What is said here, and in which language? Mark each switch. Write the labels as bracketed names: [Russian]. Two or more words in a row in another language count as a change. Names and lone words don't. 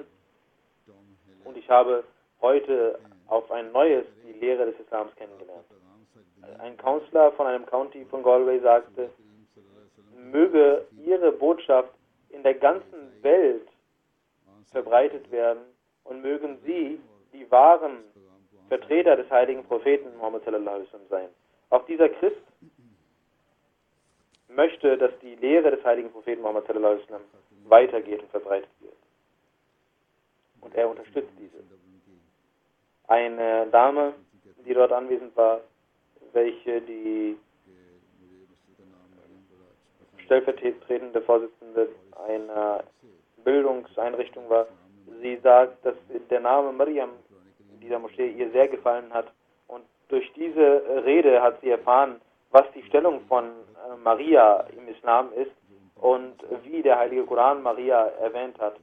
[German] Und ich habe heute auf ein neues die Lehre des Islams kennengelernt. Ein Counselor von einem County von Galway sagte, möge Ihre Botschaft in der ganzen Welt verbreitet werden und mögen Sie die wahren Vertreter des heiligen Propheten Muhammad [Arabic] صلى الله عليه وسلم [German] sein. Auch dieser Christ möchte, dass die Lehre des heiligen Propheten Muhammad [Arabic] صلى الله عليه وسلم [German] weitergeht und verbreitet wird. Und er unterstützt diese. Eine Dame, die dort anwesend war, welche die stellvertretende Vorsitzende einer Bildungseinrichtung war, sie sagt, dass der Name Maryam in dieser Moschee ihr sehr gefallen hat, und durch diese Rede hat sie erfahren, was die Stellung von Maria im Islam ist und wie der Heilige Koran Maria erwähnt hat.